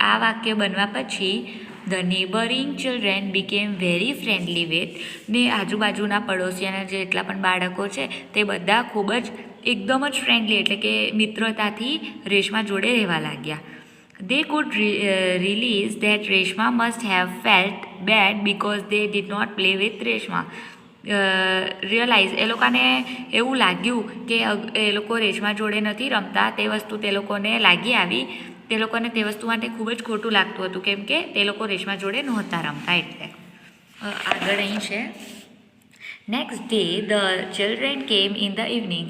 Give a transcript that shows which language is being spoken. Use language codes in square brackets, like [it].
[gu] આ વાક્ય બનવા પછી [en] The neighbouring children became very friendly with. [gu] ને આજુબાજુના પડોશીઓના જેટલા પણ બાળકો છે તે બધા ખૂબ જ એકદમ જ ફ્રેન્ડલી એટલે કે મિત્રતાથી રેશમા જોડે રહેવા લાગ્યા. [en] They could realize that Reshma must have felt bad because they did not play with Reshma. [gu] Realise એ લોકોને એવું લાગ્યું કે એ લોકો રેશમા જોડે નથી રમતા, તે વસ્તુ તે લોકોને લાગી આવી. તે લોકોને તે વસ્તુ માટે ખૂબ જ ખોટું લાગતું હતું કેમ કે તે લોકો રેશમા જોડે નહોતા રમતા એટલે. આગળ અહીં છે [en] Next day the children came in the evening.